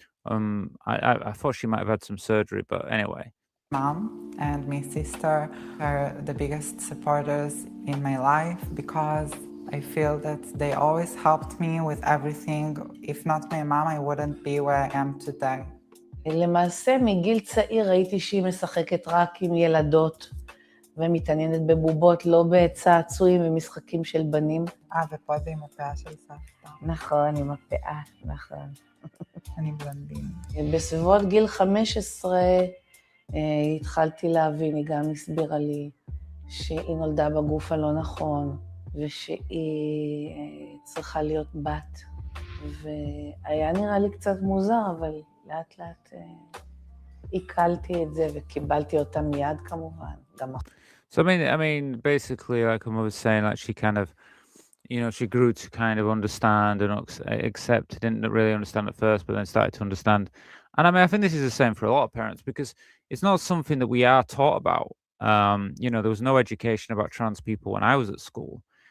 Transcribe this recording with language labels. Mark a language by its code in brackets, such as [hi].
[en] I thought she might have had some surgery, but anyway. Mom and my sister are the biggest supporters in my life, because I feel that they always helped me with everything. If not my mom, I wouldn't be where I am today. [he] למעשה, מגיל צעיר ראיתי שהיא משחקת רק עם ילדות, ומתעניינת בבובות, לא בצעצועים ומשחקים של בנים. ופה זה עם הפאה של סבתא. נכון, עם הפאה, נכון. אני בלנדין. בסביבות גיל 15 התחלתי להבין, היא גם הסבירה לי שהיא נולדה בגוף הלא נכון, ושהיא צריכה להיות בת. והיה נראה לי קצת מוזר, אבל לאט לאט עיכלתי את זה וקיבלתי אותה מיד כמובן. [en] So I mean, basically, like I was saying, like she kind of, she grew to kind of understand and accept. Didn't really understand at first, but then started to understand. And I mean, I think this is the same for a lot of parents, because it's not something that we are taught about. There was no education about trans people when I was at school.